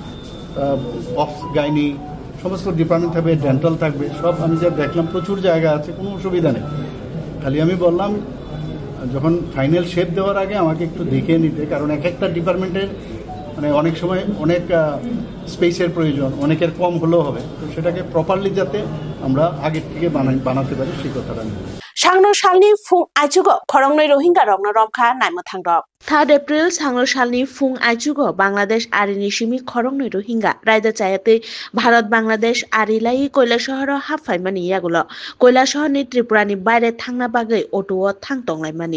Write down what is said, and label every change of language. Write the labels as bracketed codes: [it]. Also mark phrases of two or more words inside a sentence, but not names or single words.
[bn] অফ গাইনি সমস্ত ডিপার্টমেন্ট থাকবে ডেন্টাল থাকবে সব আমি যা দেখলাম প্রচুর জায়গা আছে কোনো অসুবিধা নেই খালি আমি বললাম যখন ফাইনাল শেপ দেওয়ার আগে আমাকে একটু দেখে নিতে কারণ এক একটা ডিপার্টমেন্টের মানে অনেক সময় অনেক স্পেসের প্রয়োজন অনেকের কম হলেও হবে তো সেটাকে প্রপারলি যাতে আমরা আগের থেকে বানাতে পারি সেই কথাটা নিয়ে [trp] Sangno Shalni Fung Aichugo, Korongnoi Rohingya Rokno Romkha Naimothangrok. 3 April Sangno Shalni Fung Aichugo, Bangladesh Arini Shimi Korongnoi Rohingya, Raida Chayate, Bharat Bangladesh Arilai Koilashahar Haffaimani Yagulo, Koilashahar Tripura ni Baire Thangna Bagai Auto Thangtonglaimani.